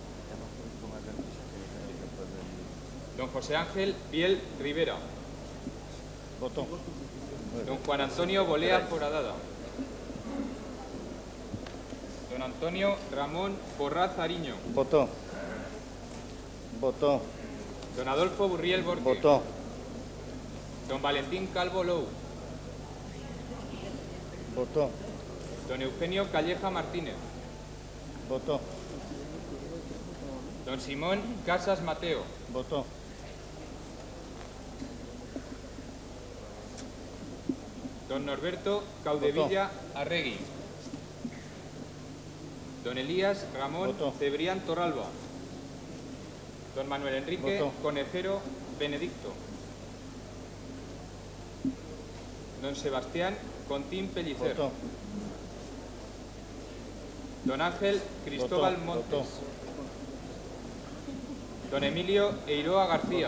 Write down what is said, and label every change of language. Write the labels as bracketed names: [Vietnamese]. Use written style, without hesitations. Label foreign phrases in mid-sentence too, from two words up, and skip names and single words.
[Spanish] Don José Ángel Biel Rivera. Votó. Don Juan Antonio Bolea Foradada. Don Antonio Ramón Borraz Ariño. Votó. Votó. Don Adolfo Burriel Borque. Votó. Don Valentín Calvo Lou. Votó. Don Eugenio Calleja Martínez. Votó. Don Simón Casas Mateo. Votó. Don Norberto Caudevilla Arregui. Don Elías Ramón Votó. Cebrián Torralba. Don Manuel Enrique Votó. Conejero Benedicto. Don Sebastián Contín Pellicer. Votó. Don Ángel Cristóbal Votó. Montes. Votó. Don Emilio Eiroa García.